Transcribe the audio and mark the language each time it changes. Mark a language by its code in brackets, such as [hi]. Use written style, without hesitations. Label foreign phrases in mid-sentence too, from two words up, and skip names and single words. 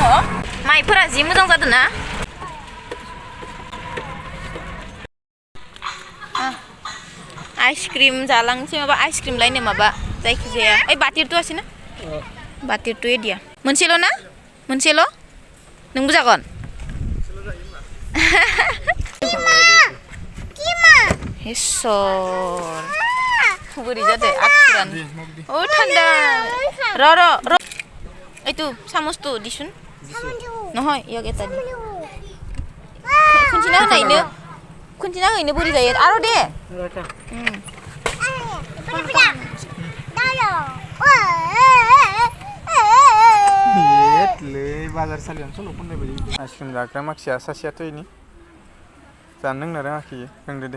[brx] माइफोरा जि मोजां जादों ना। आइसक्रिम जालांसै, माबा आइसक्रिम लायनो माबा जायखिजाया ओइ बाटिरथ' आसि ना, बाटिरथ' एदिया मोनसेल' ना, मोनसेल' नोंबो जागोन। इसर बोरै जादों आथुरानो। अ थान्दा र' [as] এইটো চামুচটো দিছোন নহয়, ইয়াক এটা দি [brx] खुन्थिना होनायनो बोरै जायो आरो दे। बाजार सालियावनो सल' खननाय बायदि आइसक्रिम जाग्रा मानसिया सासेयाथ' इनि जानो लोंनो रोङाखै, रोंदो दे।